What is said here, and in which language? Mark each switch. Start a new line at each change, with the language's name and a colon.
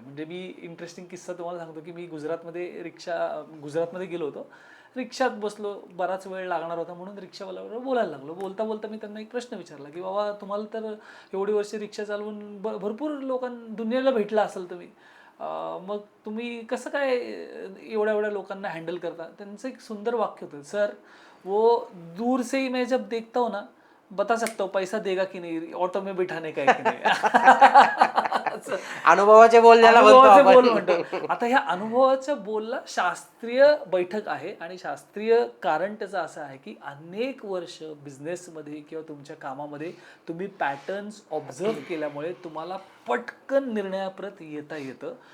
Marathi: म्हणजे मी इंटरेस्टिंग किस्सा तुम्हाला सांगतो की मी गुजरातमध्ये गेलो होतो. रिक्षात बसलो, बराच वेळ लागणार होता म्हणून रिक्षावाल्याबरोबर बोलायला लागलो. बोलता बोलता मी त्यांना एक प्रश्न विचारला की बाबा तुम्हाला तर एवढी वर्ष रिक्षा चालवून भरपूर दुनियेला भेटला असेल तुम्ही, मग तुम्ही कसं काय एवढ्या एवढ्या लोकांना हँडल करता? त्यांचं एक सुंदर वाक्य होतं,
Hindi: सर वो दूर से ही मैं जब देखता हूँ ना बता सकता हूँ पैसा देगा की नहीं, ऑटो में बिठाने का है की नाही.
Marathi: असं. अनुभवाचे बोल ज्याला म्हणतो अनुभवाचे बोल आपण. म्हणतो. आता ह्या अनुभवाच्या बोलला शास्त्रीय बैठक आहे आणि शास्त्रीय कारण त्याचं असं आहे की अनेक वर्ष बिझनेसमध्ये किंवा तुमच्या कामामध्ये तुम्ही पॅटर्न्स ऑब्झर्व केल्यामुळे तुम्हाला पटकन निर्णयाप्रत येता येतं.